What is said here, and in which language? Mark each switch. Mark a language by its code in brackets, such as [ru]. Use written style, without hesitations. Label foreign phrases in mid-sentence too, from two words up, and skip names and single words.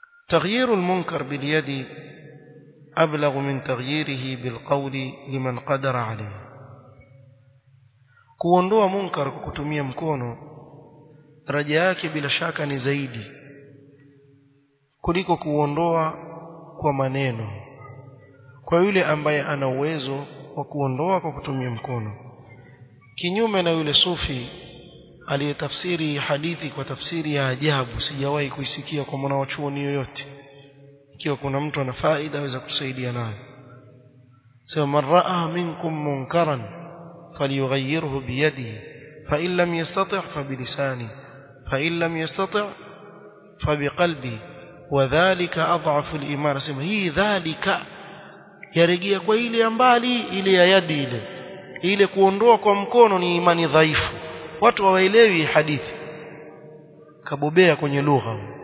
[ar] تغيير المنكر باليد أبلغ من تغييره بالقول لمن قدر عليه. [sw] kuondoa munkar kwa kutumia mkono daraja yake bila shaka ni zaidi kuliko kuondoa kwa maneno kwa yule ambaye ana uwezo wa kuondoa kwa kutumia mkono, kinyume na yule sufi aliyetafsiri hadithi kwa tafsiri ya ajabu sijawahi kuisikia kwa mwanachuoni yoyote. Ikiwa kuna mtu ana faida aweza kusaidia nayo. [ar] Sema من رأى منكم منكرا فليغيره بيده فإن لم يستطع فبلسانه فإن لم يستطع فبقلبه وذلك أضعف الإيمان. [sw] Sema hii dhalika yarejea kwa ile ya mbali, ile ya yadi, ile kuondoa kwa mkono ni imani dhaifu. Watu hawaelewi hadithi, kabobea kwenye lugha.